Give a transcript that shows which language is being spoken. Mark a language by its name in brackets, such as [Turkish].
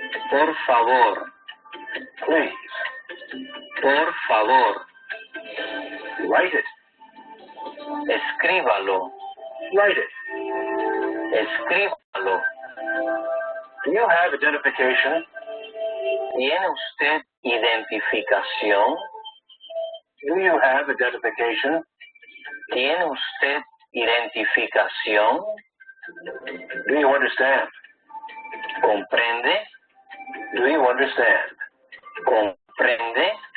[Spanish] Por favor. [English] Please. [Spanish] Por favor. [English] Write it. [Spanish] Escríbalo. [English] Write it. [Spanish] Escríbalo. [English] Do you have identification? [Spanish] ¿Tiene usted identificación? [English] Do you have identification? [Spanish] ¿Tiene usted identificación? [English] Do you understand? [Spanish] ¿Comprende? [English] Do you understand? [Spanish] ¿Comprende?